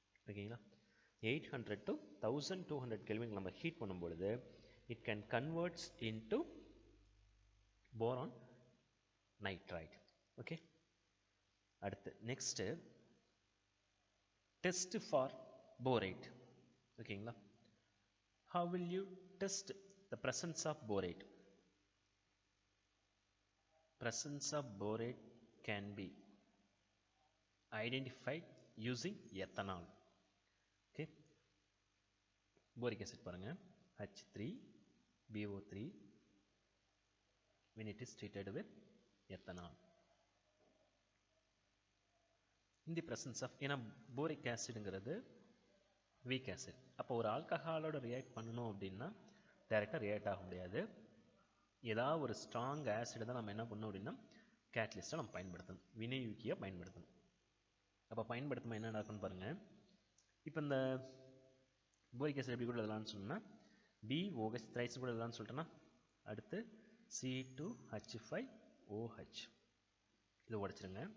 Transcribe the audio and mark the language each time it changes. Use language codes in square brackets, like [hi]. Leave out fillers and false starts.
[ta] ஓகேங்களா, 800 to 1200 கெல்வினுக்கு நம்ம heat பண்ணும் பொழுது [en] It can converts into boron nitrite. Okay, அடுத்து next test for borate. ஓகேங்களா, how will you test the presence of borate? Presence of borate can be identified using ethanol. Okay, boric acid [ta] பாருங்க, [en] H3BO3 when it is treated with ethanol. In the presence of, [ta] ஏன்னா [en] boric acidங்கிறது weak acid. [ta] அப்போ ஒரு ஆல்கஹாலோட react பண்ணணும் அப்படின்னா டைரெக்டாக react ஆக முடியாது. ஏதாவது ஒரு ஸ்ட்ராங் ஆசிட் தான் நம்ம என்ன பண்ணணும் அப்படின்னா கேட்டலிஸ்ட்டாக நம்ம பயன்படுத்தணும், வினையூக்கியாக பயன்படுத்தணும். அப்போ பயன்படுத்தும் என்ன நடக்கும்னு பாருங்கள். இப்போ இந்த போரிக் ஆசிட் எப்படி கூட எழுதலாம்னு சொன்னால் BOH த்ரைஸ் கூட எழுதலாம்னு சொல்லிட்டேன்னா, அடுத்து C2H5OH இதை உடச்சிருங்க.